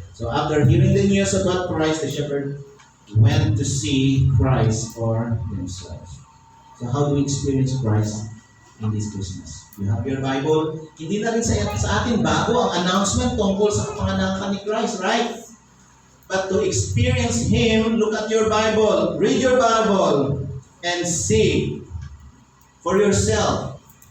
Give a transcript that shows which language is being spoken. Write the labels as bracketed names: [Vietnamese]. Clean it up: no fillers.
[English] So after hearing the news about Christ, the shepherd went to see Christ for themselves. So how do we experience Christ in this Christmas? You have your Bible. [Filipino] Hindi na rin sa atin bago ang announcement tungkol sa kapanganakan ni Christ, right? [English] But to experience Him, look at your Bible, read your Bible, and see for yourself.